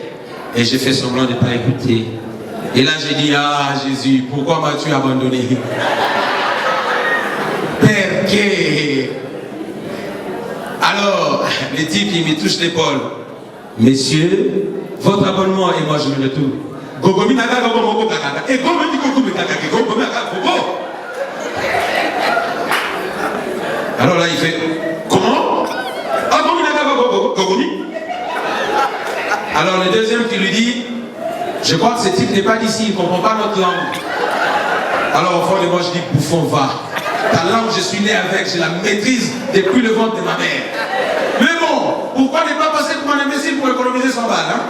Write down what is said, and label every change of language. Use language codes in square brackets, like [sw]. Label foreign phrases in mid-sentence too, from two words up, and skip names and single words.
[fr] Et j'ai fait semblant de ne pas écouter. Et là, j'ai dit, ah Jésus, pourquoi m'as-tu abandonné? Perché? Alors, les types, ils me touchent l'épaule. Messieurs, votre abonnement, et moi je me retourne. Gogomi naga gogo kakaka. Et gogo dit gogo kakaka. Gogo naga gogo. Alors là, il fait, comment? Ah, gogo naga gogo gogomi. Alors le deuxième qui lui dit, je crois que ce type n'est pas d'ici, il ne comprend pas notre langue. Alors au fond de moi, je dis, bouffon, va. Ta langue, je suis né avec, je la maîtrise depuis le ventre de ma mère. Mais bon, pourquoi ne pas passer pour un imbécile pour économiser 100 balles, hein?